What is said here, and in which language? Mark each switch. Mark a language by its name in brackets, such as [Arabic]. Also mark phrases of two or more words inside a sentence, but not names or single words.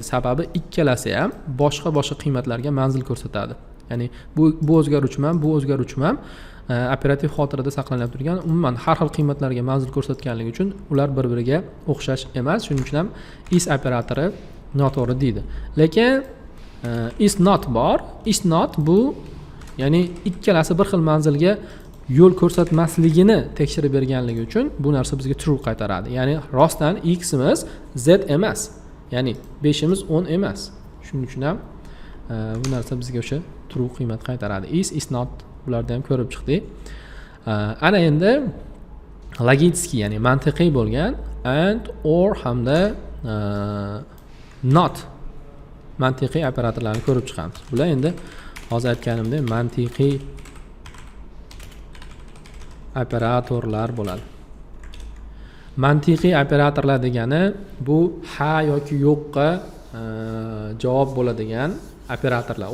[Uzbek] Sababi ikkalasi ham boshqa qiymatlarga manzil ko'rsatadi. Ya'ni bu o'zgaruvchiman, bu o'zgaruvchiman operativ xotirada saqlanib turgan umuman har xil qiymatlarga manzil ko'rsatganligi uchun ular bir-biriga o'xshash emas. Shuning uchun ham is operatori noto'g'ri deydi. Lekin [English] is not [Uzbek] bor. [English] Is not [Uzbek] bu, ya'ni ikkalasi bir xil manzilga yo'l ko'rsatmasligini tekshirib berganligi uchun bu narsa bizga true qaytaradi. Ya'ni rostdan x imiz z emas. Ya'ni 5 imiz 10 emas. Shuning uchun ham bu narsa bizga o'sha true qiymat qaytaradi. [English] Is not [Uzbek] bularda ham ko'rib chiqdik. Ana endi logitskiy, ya'ni mantiqiy bo'lgan [English] and, or [Uzbek] hamda not mantiqiy operatorlarni ko'rib chiqamiz. Bular endi hozir aytganimdek mantiqiy operatorlar bo'ladi. Mantiqiy operatorlar degani bu ha yoki yo'qqa javob bo'ladigan operatorlar.